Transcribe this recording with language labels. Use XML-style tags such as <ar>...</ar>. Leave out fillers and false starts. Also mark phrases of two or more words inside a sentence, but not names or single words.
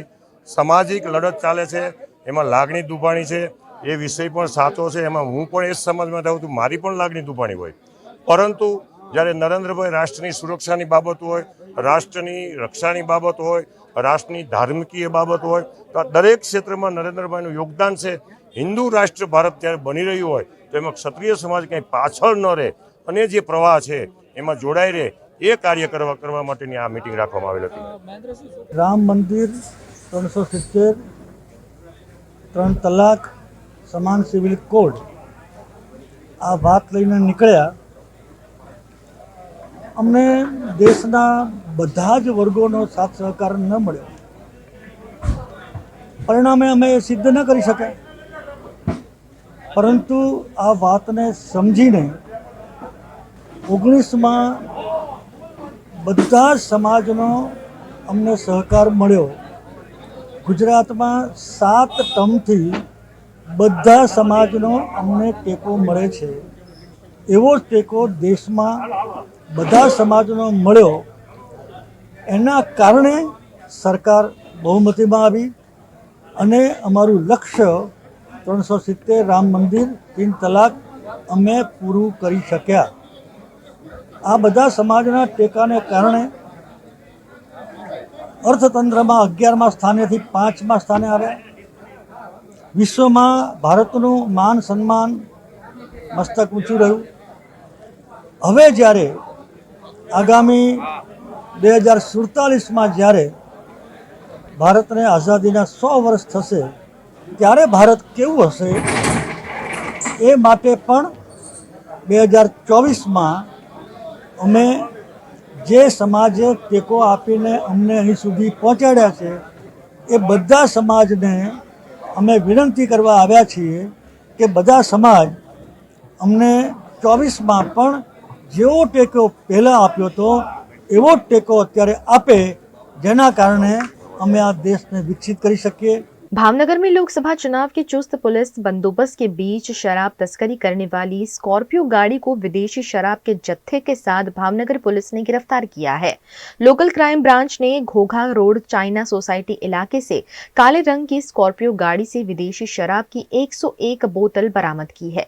<gu>સામાજિક લડત ચાલે છે, એમાં લાગણી દુભાણી છે, એ વિષય પણ સાચો છે। એમાં હું પણ એ સમાજમાં રહું છું, મારી પણ લાગણી દુભાણી હોય, પરંતુ જ્યારે નરેન્દ્રભાઈ રાષ્ટ્રની સુરક્ષાની બાબત હોય, રાષ્ટ્રની રક્ષાની બાબત હોય, રાષ્ટ્રની ધાર્મિકીય બાબત હોય, તો દરેક ક્ષેત્રમાં નરેન્દ્રભાઈનું યોગદાન છે। હિંદુ રાષ્ટ્ર ભારત ત્યારે બની રહ્યું હોય તો એમાં ક્ષત્રિય સમાજ કંઈ પાછળ ન રહે અને જે પ્રવાહ છે એમાં જોડાઈ રહે, ये કાર્ય કરવા માટેની આ મીટિંગ રાખવામાં આવેલ હતી। રામ મંદિર 370 3 તલાક સમાન</gu> <en>civil code</en> <gu>આ બાત લઈને નીકળ્યા। અમને દેશના બધા જ વર્ગોનો સાથ સહકાર ન મળ્યો, પરિણામે અમે સિદ્ધ ન કરી શક્યા, પરંતુ આ વાતને સમજીને 19માં બધા સમાજનો અમને સહકાર મળ્યો। ગુજરાતમાં 7 ટર્મથી બધા સમાજનો અમને ટેકો મળે છે। એવો ટેકો દેશમાં બધા સમાજનો મળ્યો, એના કારણે સરકાર બહુમતીમાં આવી અને અમારું લક્ષ્ય 370 રામ મંદિર 3 તલાક અમે પૂરું કરી શક્યા। આ બધા સમાજના ટેકાને કારણે અર્થતંત્ર में 11મા સ્થાને થી 5મા સ્થાને આવ્યા। વિશ્વ में ભારતનું માન સન્માન મસ્તક ઊંચું રહ્યું। હવે જ્યારે આગામી 2047 में જ્યારે ભારત ને આઝાદીના 100 વર્ષ થશે ત્યારે ભારત કેવું હશે એ માટે પણ 2024 में અમે જે સમાજે ટેકો આપીને અમને અહીં સુધી પહોંચાડ્યા છે એ બધા સમાજને અમે વિનંતી કરવા આવ્યા છીએ કે બધા સમાજ અમને 24માં પણ જેવો ટેકો પહેલાં આપ્યો હતો એવો જ ટેકો અત્યારે આપે, જેના કારણે અમે આ દેશને વિકસિત કરી શકીએ।</gu> <hi>भावनगर में लोकसभा चुनाव के चुस्त पुलिस बंदोबस्त के बीच शराब तस्करी करने वाली स्कॉर्पियो गाड़ी को विदेशी शराब के जत्थे के साथ भावनगर पुलिस ने गिरफ्तार किया है।</hi> <en>local crime branch</en> <hi>ने घोघा रोड चाइना सोसाइटी इलाके से काले रंग की स्कॉर्पियो गाड़ी से विदेशी शराब की 101 बोतल बरामद की है।</hi>